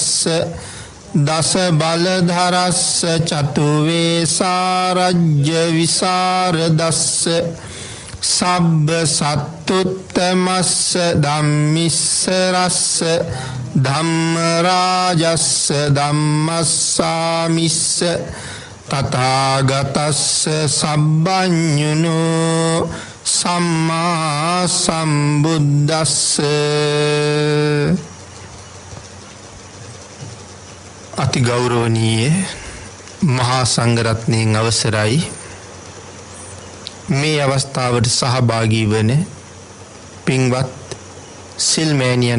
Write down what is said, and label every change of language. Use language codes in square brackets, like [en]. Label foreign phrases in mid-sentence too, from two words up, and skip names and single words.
[pi] දස බලධරස්ස චතුවේ සාරජ්‍ය විසරදස්ස සබ්බ සත්තුත්තමස්ස ධම්මිස්ස රස්ස ධම්ම රාජස්ස ධම්මස්සාමිස්ස තථාගතස්ස සබ්බඤුනෝ සම්මා සම්බුද්දස්ස [si] අති ගෞරවනීය මහා සංඝරත්නයන් අවසරයි මේ අවස්ථාවට සහභාගී වන පින්වත් සිල්මෑණියන්